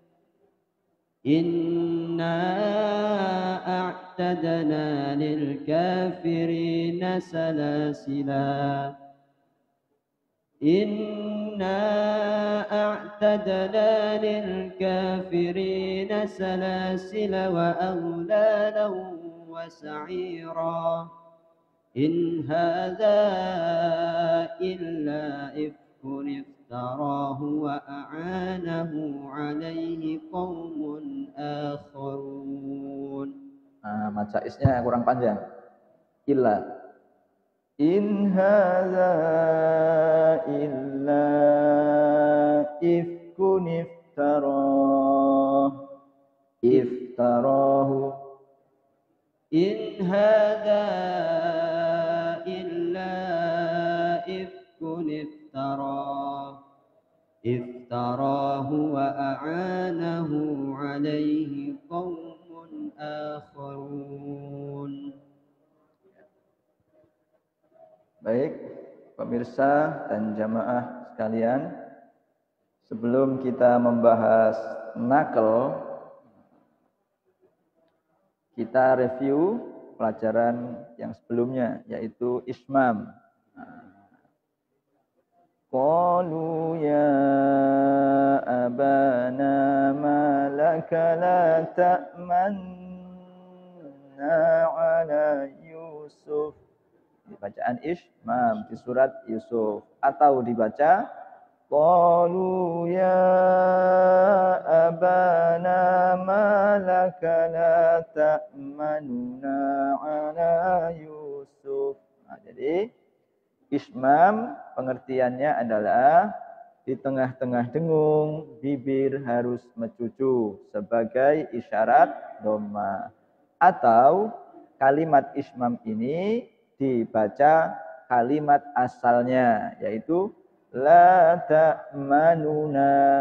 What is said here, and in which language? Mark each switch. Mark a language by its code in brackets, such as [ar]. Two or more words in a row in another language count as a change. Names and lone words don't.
[ar] إنا أعتدنا للكافرين سلاسلا إنا أعتدنا للكافرين سلاسل وأغلالا وسعيرا إن هذا إلا إفك افتراه وأعانه عليه قوم آخرون. [id] Majaisnya kurang panjang. [ar] Illa. إن هذا إلا إفك افتراه. إن هذا إلا إفك افتراه وأعانه عليه قوم آخرون. [id] Baik, pemirsa dan jamaah sekalian, sebelum kita membahas naql, kita review pelajaran yang sebelumnya, yaitu ismam. [ar] قالوا يا أبانا ما لك لا تأمنا على يوسف. [id] Bacaan ismam di surat Yusuf, atau dibaca [ar] قالوا يا أبانا ما لك لا تأمنونا على يوسف. [id] Jadi ismam pengertiannya adalah di tengah-tengah dengung bibir harus mencucu sebagai isyarat dhamma, atau kalimat ismam ini dibaca kalimat asalnya, yaitu [ar] لا تأمنونا.